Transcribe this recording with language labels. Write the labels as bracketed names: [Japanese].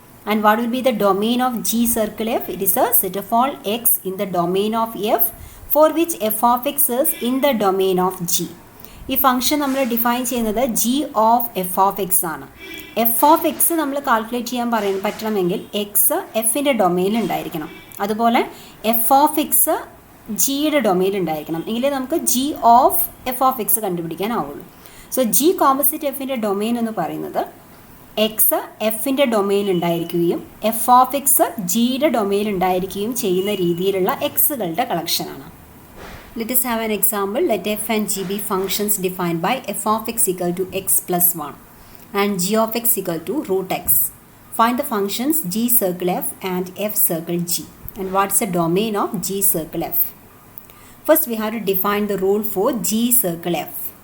[English] And what will be the domain of g circle f? It is a set of all x in the domain of f for which f of x is in the domain of g. [Malayalam] ഈ function നമ്മൾ define ചെയ്യുന്നത് g of F of X ആണ്. F of X നമ്മൾ calculate ചെയ്യാൻ പറ്റണമെങ്കിൽ X എഫിൻ്റെ ഡൊമെയിനിൽ ഉണ്ടായിരിക്കണം. അതുപോലെ F of X ജിയുടെ ഡൊമെയിനിൽ ഉണ്ടായിരിക്കണം. എങ്കിലേ നമുക്ക് g of F of X കണ്ടുപിടിക്കാനാവുള്ളൂ. So G composite എഫിൻ്റെ ഡൊമെയിൻ എന്ന് പറയുന്നത് എക്സ് എഫിൻ്റെ ഡൊമെയിനിൽ ഉണ്ടായിരിക്കുകയും എഫ് ഓഫ് എക്സ് ജിയുടെ ഡൊമെയിനിൽ ഉണ്ടായിരിക്കുകയും ചെയ്യുന്ന രീതിയിലുള്ള എക്സുകളുടെ കളക്ഷനാണ്. [English] Let us have an example. Let f and g be functions defined by f of x equal to x plus 1 and g of x equal to root x. Find the functions g circle f and f circle g. And what's the domain of g circle f? First we have to define the rule for g circle f.